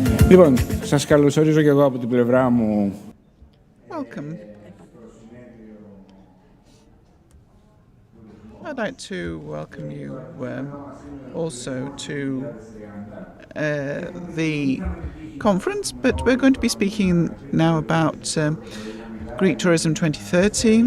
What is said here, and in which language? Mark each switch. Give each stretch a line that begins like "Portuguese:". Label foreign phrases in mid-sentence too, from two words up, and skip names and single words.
Greek: Λοιπόν, σας καλωσορίζω και εγώ από την πλευρά μου.
English: Welcome. I'd like to welcome you also to the conference, but we're going to be speaking now about Greek Tourism 2030.